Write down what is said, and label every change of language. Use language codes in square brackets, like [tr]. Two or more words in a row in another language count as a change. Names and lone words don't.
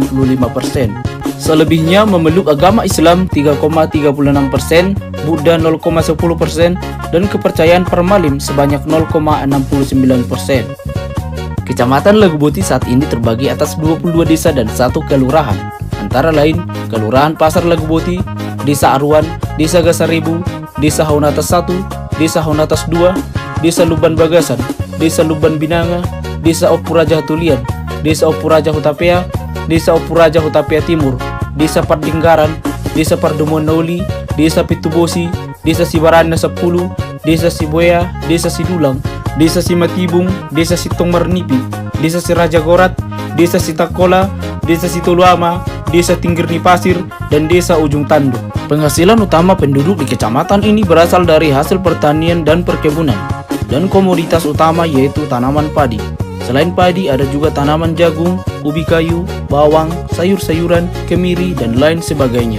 [id] Selebihnya memeluk agama Islam 3,36%, Buddha 0,10%, dan kepercayaan Parmalim sebanyak 0,69%. Kecamatan Lagu Boti saat ini terbagi atas 22 desa dan 1 kelurahan, antara lain Kelurahan Pasar Lagu Boti, Desa Arwan, Desa Gasaribu, Desa Haunatas 1, Desa Haunatas 2, Desa Luban Bagasan, Desa Luban Binanga, Desa Opuraja Tulian, Desa Opuraja Hutapea, Desa Opuraja Hutapea Timur, Desa Pardinggaran, Desa Pardumonoli, Desa Pitubosi, Desa Sibarana 10, Desa Siboya, Desa Sidulang, Desa Simatibung, Desa Sitong Marnipi, Desa Siraja Gorat, Desa Sitakola, Desa Situluama, Desa Tinggirni Pasir, dan Desa Ujung Tanduk. Penghasilan utama penduduk di kecamatan ini berasal dari hasil pertanian dan perkebunan, dan komoditas utama yaitu tanaman padi. Selain padi, ada juga tanaman jagung, ubi kayu, bawang, sayur-sayuran, kemiri, dan lain sebagainya.